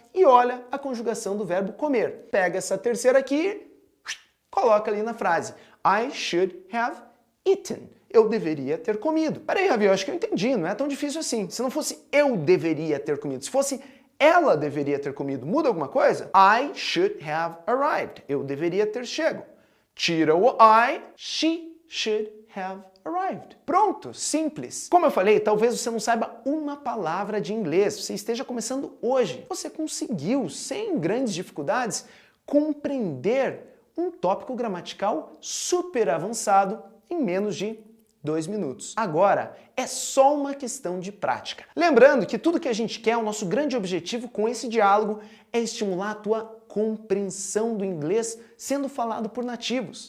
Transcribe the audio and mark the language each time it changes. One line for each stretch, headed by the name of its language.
Portuguese: e olha a conjugação do verbo comer. Pega essa terceira aqui, coloca ali na frase.
English: I should have eaten.
Portuguese: Eu deveria ter comido. Peraí, Ravi, eu acho que eu entendi, não é tão difícil assim. Se não fosse eu deveria ter comido, se fosse ela deveria ter comido, muda alguma coisa?
English: I should have arrived.
Portuguese: Eu deveria ter chego. Tira o
English: I, she should have arrived.
Portuguese: Pronto, simples. Como eu falei, talvez você não saiba uma palavra de inglês, você esteja começando hoje. Você conseguiu, sem grandes dificuldades, compreender um tópico gramatical super avançado em menos de 2 minutos. Agora, é só uma questão de prática. Lembrando que tudo que a gente quer, o nosso grande objetivo com esse diálogo é estimular a tua compreensão do inglês sendo falado por nativos.